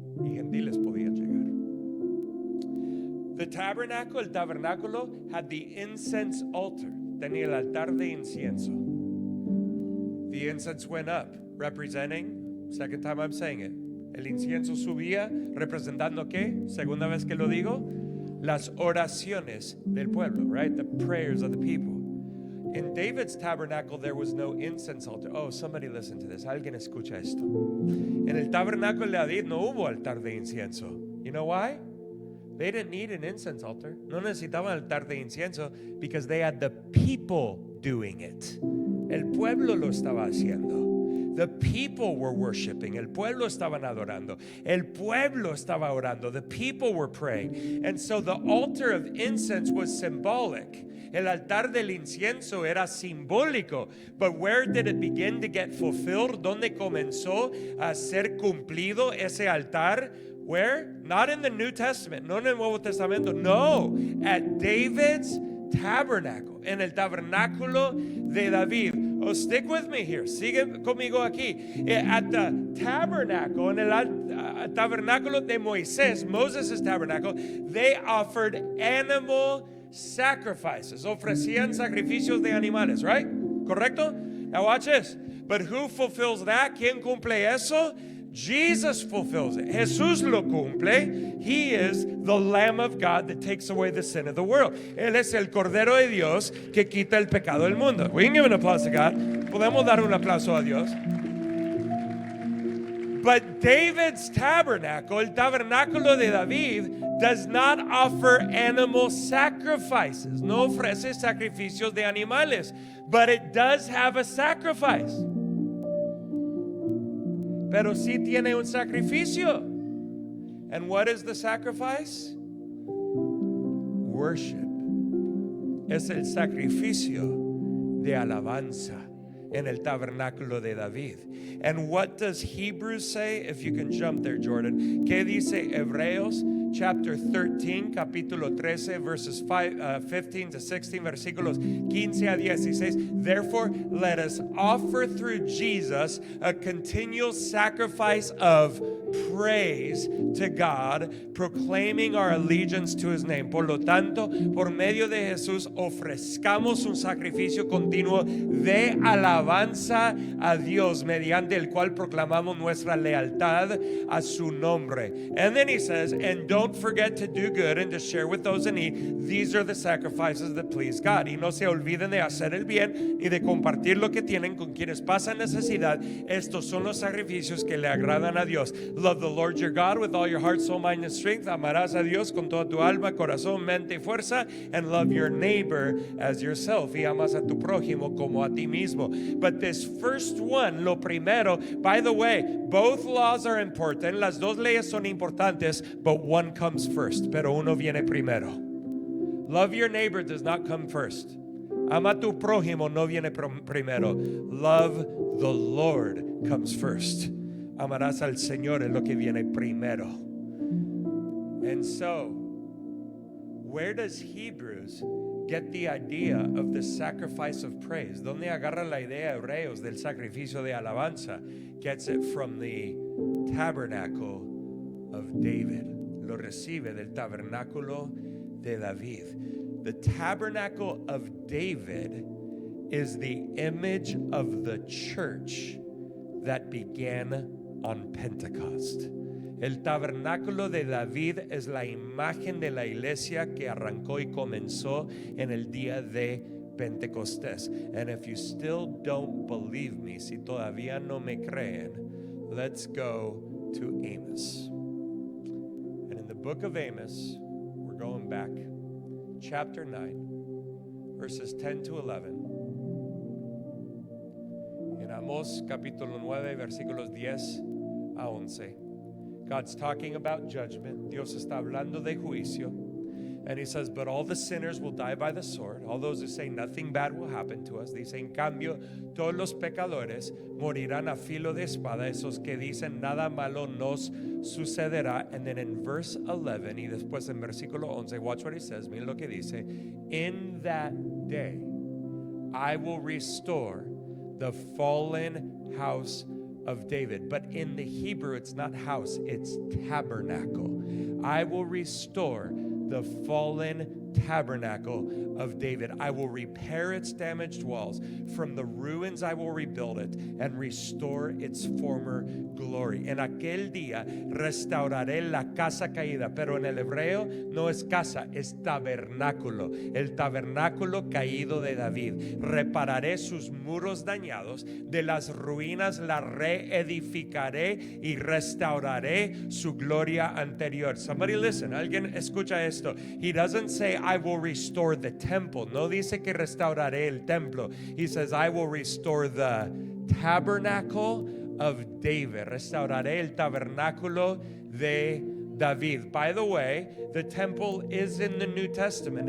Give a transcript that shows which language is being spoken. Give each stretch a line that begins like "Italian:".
Spanish: Y gentiles podían llegar.
English: The tabernacle,
Spanish: el tabernáculo,
English: had the incense altar.
Spanish: Tenía el altar de incienso.
English: The incense went up, representing, second time I'm saying it,
Spanish: el incienso subía, representando ¿qué? Segunda vez que lo digo, las oraciones del pueblo, right?
English: The prayers of the people. In David's tabernacle, there was no incense altar. Oh, somebody listen to this.
Spanish: Alguien escucha esto. En el tabernáculo de David no hubo altar de incienso.
English: You know why? They didn't need an incense altar.
Spanish: No necesitaban altar de incienso
English: because they had the people doing it.
Spanish: El pueblo lo estaba haciendo.
English: The people were worshiping.
Spanish: El pueblo estaban adorando. El pueblo estaba orando.
English: The people were praying. And so the altar of incense was symbolic.
Spanish: El altar del incienso era simbólico.
English: But where did it begin to get fulfilled?
Spanish: ¿Dónde comenzó a ser cumplido ese altar?
English: Where? Not in the New Testament.
Spanish: No en el Nuevo Testamento. No.
English: At David's tabernacle.
Spanish: En el tabernáculo de David.
English: Oh, stick with me here.
Spanish: Sigue conmigo aquí.
English: At the tabernacle,
Spanish: en el tabernáculo de Moisés,
English: Moses' tabernacle, they offered animal sacrifices.
Spanish: Ofrecían sacrificios de animales, right? Correcto?
English: Now watch this. But who fulfills that?
Spanish: ¿Quién cumple eso?
English: Jesus fulfills it.
Spanish: Jesús lo cumple.
English: He is the Lamb of God that takes away the sin of the world.
Spanish: Él es el Cordero de Dios que quita el pecado del mundo.
English: We can give an applause to God.
Spanish: Podemos dar un aplauso a Dios.
English: But David's tabernacle,
Spanish: el tabernáculo de David,
English: does not offer animal sacrifices.
Spanish: No ofrece sacrificios de animales.
English: But it does have a sacrifice.
Spanish: Pero sí tiene un sacrificio.
English: And what is the sacrifice? Worship.
Spanish: Es el sacrificio de alabanza en el tabernáculo de David.
English: And what does Hebrews say? If you can jump there, Jordan.
Spanish: ¿Qué dice Hebreos?
English: Chapter 13,
Spanish: capítulo 13,
English: verses 15 to 16,
Spanish: versículos 15 a 16.
English: Therefore, let us offer through Jesus a continual sacrifice of praise to God, proclaiming our allegiance to His name.
Spanish: Por lo tanto, por medio de Jesús, ofrezcamos un sacrificio continuo de alabanza a Dios, mediante el cual proclamamos nuestra lealtad a su nombre.
English: And then he says, and don't forget to do good and to share with those in need. These are the sacrifices that please God.
Spanish: Y no se olviden de hacer el bien y de compartir lo que tienen con quienes pasan necesidad. Estos son los sacrificios que le agradan a Dios.
English: Love the Lord your God with all your heart, soul, mind, and strength.
Spanish: Amarás a Dios con toda tu alma, corazón, mente y fuerza.
English: And love your neighbor as yourself.
Spanish: Y amas a tu prójimo como a ti mismo.
English: But this first one,
Spanish: lo primero,
English: by the way, both laws are important.
Spanish: Las dos leyes son importantes,
English: but one comes first.
Spanish: Pero uno viene primero.
English: Love your neighbor does not come first.
Spanish: Ama tu prójimo no viene primero.
English: Love the Lord comes first.
Spanish: Amarás al Señor es lo que viene primero.
English: And so, where does Hebrews get the idea of the sacrifice of praise?
Spanish: ¿Dónde agarra la idea Hebreos del sacrificio de alabanza?
English: Gets it from the tabernacle of David.
Spanish: Lo recibe del tabernáculo de David.
English: The tabernacle of David is the image of the church that began on Pentecost.
Spanish: El tabernáculo de David es la imagen de la iglesia que arrancó y comenzó en el día de Pentecostés.
English: And if you still don't believe me,
Spanish: si todavía no me creen,
English: let's go to Amos. And in the book of Amos, we're going back, chapter 9, verses 10 to 11.
Spanish: En Amós capítulo 9, versículos 10 a 11.
English: God's talking about judgment.
Spanish: Dios está hablando de juicio.
English: And he says, but all the sinners will die by the sword. All those who say nothing bad will happen to us.
Spanish: Dice, en cambio, todos los pecadores morirán a filo de espada. Esos que dicen nada malo nos sucederá.
English: And then in verse 11,
Spanish: y después en versículo 11,
English: watch what he says.
Spanish: Miren lo que dice.
English: In that day, I will restore the fallen house of David. But in the Hebrew, it's not house, it's tabernacle. I will restore the fallen tabernacle of David. I will repair its damaged walls. From the ruins I will rebuild it and restore its former glory.
Spanish: En aquel día restauraré la casa caída, pero en el hebreo no es casa, es tabernáculo. El tabernáculo caído de David. Repararé sus muros dañados, de las ruinas la reedificaré y restauraré su gloria anterior.
English: Somebody listen,
Spanish: alguien escucha esto.
English: He doesn't say I will restore the temple.
Spanish: No dice que restauraré el templo.
English: He says I will restore the tabernacle of David.
Spanish: Restauraré el tabernáculo de David.
English: By the way, the temple is in the New Testament.